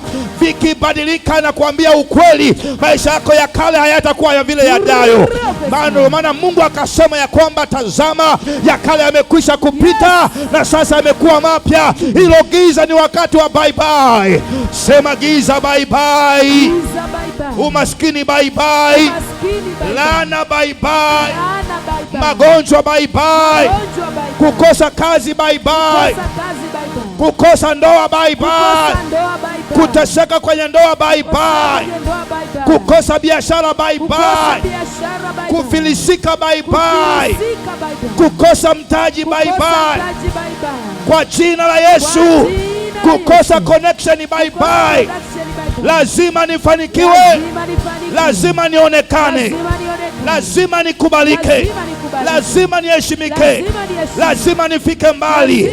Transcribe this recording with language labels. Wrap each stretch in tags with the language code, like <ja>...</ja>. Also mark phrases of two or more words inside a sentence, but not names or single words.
<sw>Vikibadilika na kuambia ukweli, maisha yako ya kale hayatakuwa ya vile yajayo. Maana Mungu akasema ya kwamba tazama, ya kale yamekwisha kupita na sasa yamekuwa mapya. Hilo giza ni wakati wa</sw> <en>bye bye.</en> <sw>Sema giza</sw> <en>bye bye.</en> <sw>Umaskini</sw> <en>bye bye.</en> <sw>Laana</sw> <en>bye bye.</en> <sw>Magonjwa</sw> <en>bye bye.</en> <sw>Kukosa kazi</sw> <en>bye bye.</en> <sw>Kukosa ndoa</sw> <en>bye bye.</en> <sw>Kuteseka kwenye ndoa</sw> <en>bye bye.</en> <sw>Kukosa biashara</sw> <en>bye bye.</en> <sw>Kufilisika</sw> <en>bye bye.</en> <sw>Kukosa mtaji</sw> <en>bye bye.</en> <sw>Kwa jina la Yesu. Kukosa connection</sw> <en>bye bye.</en> <sw>Lazima nifanikiwe. Lazima nionekane. Lazima nikubalike. Lazima niheshimike. Lazima nifike mbali.</sw>